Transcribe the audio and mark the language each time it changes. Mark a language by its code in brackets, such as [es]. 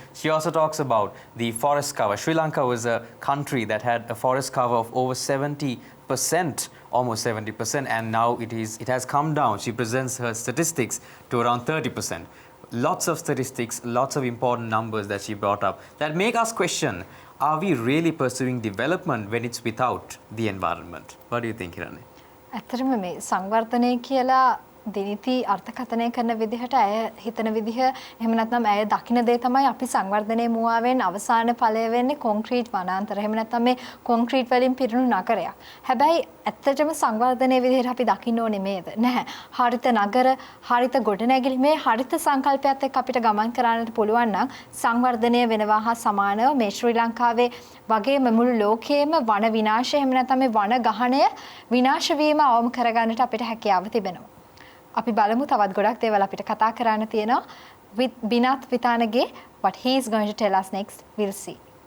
[en] She also talks about the forest cover. Sri Lanka was a country that had a forest cover of over 70%, almost 70%, and now it has come down. She presents her statistics to around 30%. Lots of statistics, lots of important numbers that she brought up that make us question, are we really pursuing development when it's without the environment? What do you think, Hirani? [si] ඇත්තටම මේ සංවර්ධනය කියලා දිනිති අර්ථකථනය කරන විදිහට ඇය හිතන විදිහ එහෙම නැත්නම් ඇය දකින දේ තමයි අපි සංවර්ධනයේ මුවාවෙන් අවසාන ඵලය වෙන්නේ කොන්ක්‍රීට් වනාන්තර. එහෙම නැත්නම් මේ කොන්ක්‍රීට් වලින් පිරුණු නගරයක්. හැබැයි ඇත්තටම සංවර්ධනයේ විදිහට අපි දකින්න ඕනේ මේද? නැහැ. හරිත නගර, හරිත ගොඩනැගිලි මේ හරිත සංකල්පයත් එක්ක අපිට ගමන් කරන්නට පුළුවන් නම් සංවර්ධනය වෙනවා හා සමානව මේ ශ්‍රී ලංකාවේ වගේම මුළු ලෝකයේම වන විනාශය එහෙම නැත්නම් මේ වන ගහණය විනාශ වීම අවම කරගන්නට අපිට හැකියාව තිබෙනවා. අපි බලමු තවත් ගොඩක් දේවල් අපිට කතා කරන්න තියෙනවා with Binath Vitanage. [en] What he is going to tell us next, we'll see.